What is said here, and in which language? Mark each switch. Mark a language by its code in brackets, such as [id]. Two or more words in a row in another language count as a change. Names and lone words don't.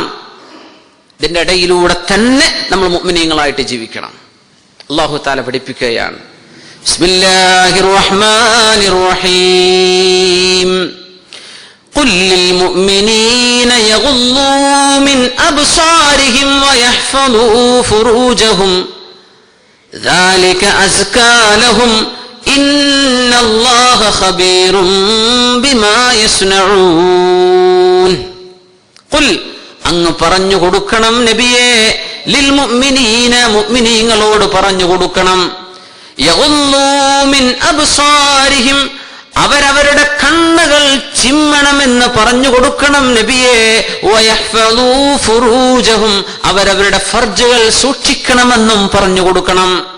[ml] ഇതിന്റെ ഇടയിലൂടെ തന്നെ നമ്മൾ മുഅ്മിനീങ്ങളായിട്ട് ജീവിക്കണം. [ar] الله تعالى [ml] പഠിപ്പിക്കുകയാണ്. [ar] بسم الله الرحمن الرحيم. قل للمؤمنين يغضوا من أبصارهم ويحفظوا فروجهم ذلك أزكى لهم إن الله خبير بما يصنعون. [ml] قل അങ്ങ് പറഞ്ഞു കൊടുക്കണം നബിയേ, [ar] للمؤمنين [ml] മുഅ്മിനീങ്ങളോട് പറഞ്ഞു കൊടുക്കണം, [ar] يغضوا من أبصارهم [ml] അവരവരുടെ കണ്ണുകൾ ചിമ്മണമെന്ന് പറഞ്ഞു കൊടുക്കണം നബിയേ, [ar] ويحفظوا فروجهم [ml] അവരവരുടെ ഫർജുകൾ സൂക്ഷിക്കണമെന്നും പറഞ്ഞു കൊടുക്കണം.